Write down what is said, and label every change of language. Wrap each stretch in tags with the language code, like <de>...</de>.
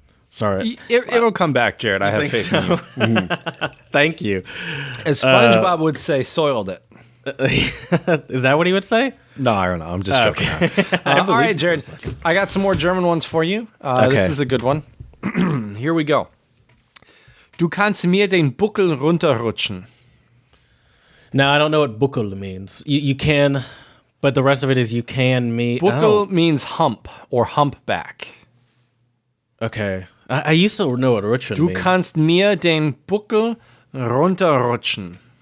<en>Sorry. It'll come back, Jared. I have faith in you. Thank you. As SpongeBob would say, soiled it. Is that what he would say? No, I don't know. I'm just joking. All right, Jared. I got some more German ones for you. This is a good one. Here we go.</en> <de>Du kannst mir den Buckel runterrutschen.</de> <en>Now, I don't know what buckel means. You can, but the rest of it is you can me. Buckel means hump or humpback. Okay. I used to know what rutschen means.</en> <de>Du kannst mir den Buckel runterrutschen.</de>